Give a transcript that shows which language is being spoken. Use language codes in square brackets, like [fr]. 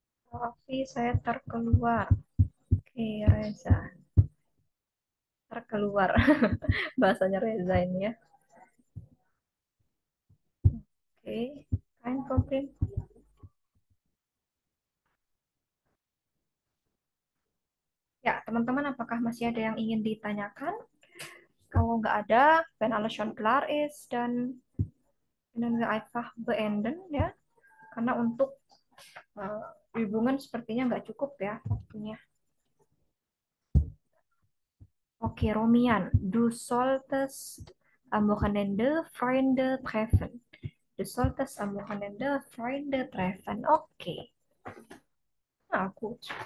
[id] Tapi saya terkeluar. Oke, Reza. Terkeluar. Bahasanya Reza ini ya. [de] Oke, kein Problem. [id] Ya, teman-teman, apakah masih ada yang ingin ditanyakan? Kalau nggak ada, [de] wenn alles schon klar ist, dann können wir einfach beenden ya. [id] Karena untuk hubungan sepertinya nggak cukup ya waktunya. [de] Oke, Romian, du solltest am Wochenende Freunde treffen. Du solltest am Wochenende Freunde treffen. Oke. Nah, gut.